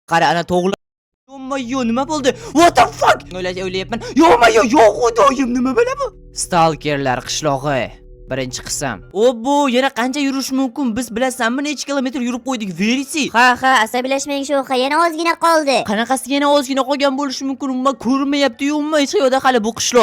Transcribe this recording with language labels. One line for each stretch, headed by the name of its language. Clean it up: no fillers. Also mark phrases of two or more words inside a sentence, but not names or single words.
Uzbek: qara ana to'g'ri. Yo nima bo'ldi?
English: What the fuck?
Uzbek: O'ylayapman. Yo xudoyim nima bo'la bu? Stalkerlar qishlog'i. Birinchi qism. Bu yana qancha yurish mumkin? Biz bilasanmi necha kilometr yurib qo'ydik? Verisi. Ha, asablashmang Sho'xa, yana ozgina qoldi. Qanaqasi yana ozgina qolgan bo'lishi mumkin? Umuman ko'rinmayapti-yu, umuman hech qayerda hali bu qishloq.